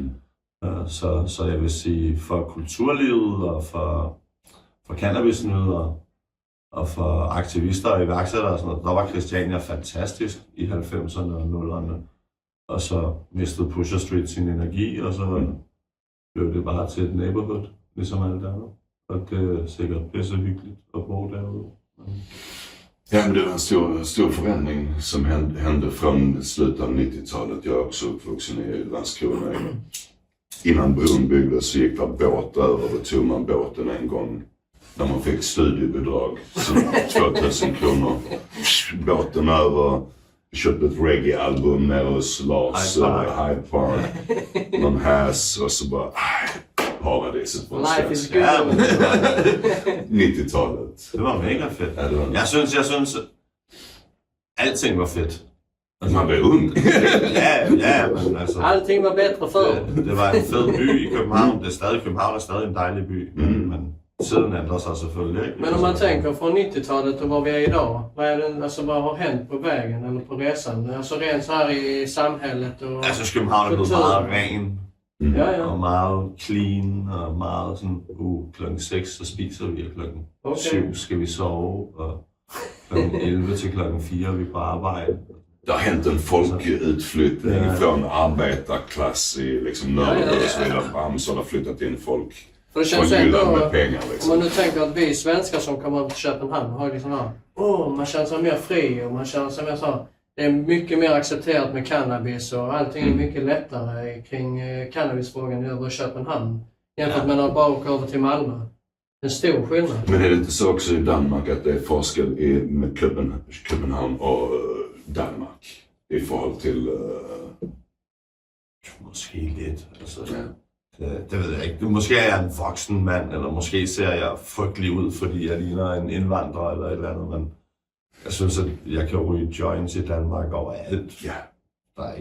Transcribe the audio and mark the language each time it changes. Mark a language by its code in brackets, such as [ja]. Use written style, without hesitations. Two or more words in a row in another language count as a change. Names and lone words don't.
[da] Så jeg vil sige, for kulturlivet og for cannabisnydere og for aktivister og iværksættere og sådan noget, der var Christiania fantastisk i 90'erne og 0'erne. Og så mistede Pusher Street sin energi, og så blev det bare til et neighborhood, ligesom alt andet. Og det er sikkert pisse hyggeligt at bo derude. [sv] Ja, men det var en stor förändring som hände från slutet av 90-talet. Jag är också uppvuxen i Landskrona. Innan bron byggdes så gick det båt över, då tog man båten en gång när man fick studiebidrag, så 2000 kronor. Båten över, köpte ett reggae-album nere hos Lars, Hyde Park, någon häs och så bara, paradiset på en [en] Life is [sv] svenska. [en] good. [sv] 90-talet. [da] Det var mega fedt. Ja, det var... Jeg synes, alting var fedt. Man blev ung. Ja, men altså... [sv] Allting var bättre förr. [da] Det var en fed by i København. København er stadig en dejlig by, men tiden ændrer sig selvfølgelig, ikke? [sv] Men om man tänker från 90-talet och vad vi är idag, vad har hänt på vägen eller på resan? Alltså rent så här i samhället och... [da] Jeg synes, København er blevet meget ren. Ja. Og meget clean, og meget sådan, klokken 6, så spiser vi, og klokken 7 skal vi sove, og klokken 11 til klokken 4 er vi på arbejde. [sv] Det har hänt en folkutflyttning från arbetarklass i liksom Nörrebro och så vidare. Så har flyttat in folk För det känns från ändå, Jylland med pengar om liksom. man nu tänker att vi svenskar som kommer till Köpenhamn har liksom man känner sig mer fri och man känner sig mer så. Det är mycket mer accepterat med cannabis och allting är mycket lättare kring cannabisfrågan över Köpenhamn jämfört med att bara åka över till Malmö. En stor skillnad. Men är det inte så också i Danmark att det är forskel med Köpenhamn och Danmark i förhållande till... [da] Måske lidt. Altså, det ved jeg ikke. Måske er jeg en voksen mand, eller måske ser jeg frygtelig ud, fordi jeg ligner en indvandrer eller et eller andet, men jeg synes, at jeg kan ryge joints i Danmark overalt. Ja. Der er ikke.